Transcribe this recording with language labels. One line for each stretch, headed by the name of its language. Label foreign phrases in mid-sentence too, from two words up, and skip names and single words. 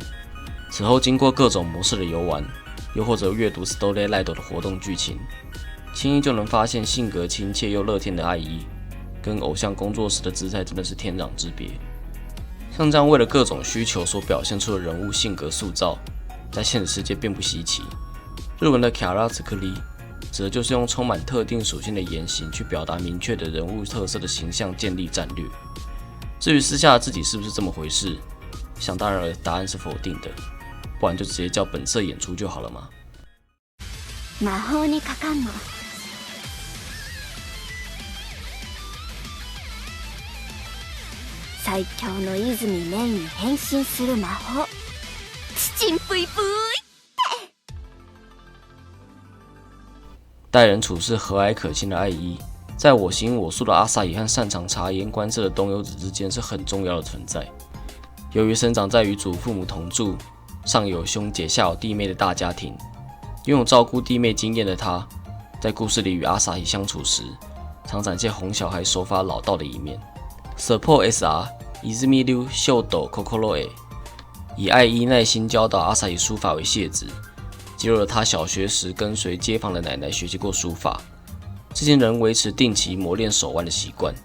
Chinese: 此后经过各种模式的游玩，又或者阅读 Story Light 的活动剧情，轻易就能发现性格亲切又乐天的爱衣跟偶像工作时的姿态真的是天壤之别。像这样为了各种需求所表现出的人物性格塑造，在现实世界并不稀奇。日文的キャラ作り指的就是用充满特定属性的言行去表达明确的人物特色的形象建立战略。至于私下的自己是不是这么回事，想当然答案是否定的，不然就直接叫本色演出就好了嘛。
Japanese: 魔法にかかんの。最強の泉メイに変身する魔法。チンプイプイ。
Chinese: 待人处事和蔼可亲的爱衣，在我行我素的阿萨伊和擅长察言观色的东优子之间是很重要的存在。由于生长在与祖父母同住、上有兄姐下有弟妹的大家庭，拥有照顾弟妹经验的他，在故事里与阿萨伊相处时，常展现哄小孩手法老道的一面。Support SR Izumi Ryu Shodo Kokoro E 以爱衣耐心教导阿萨伊书法为谢职，揭露了他小学时跟随街坊的奶奶学习过书法，至今仍维持定期磨练手腕的习惯。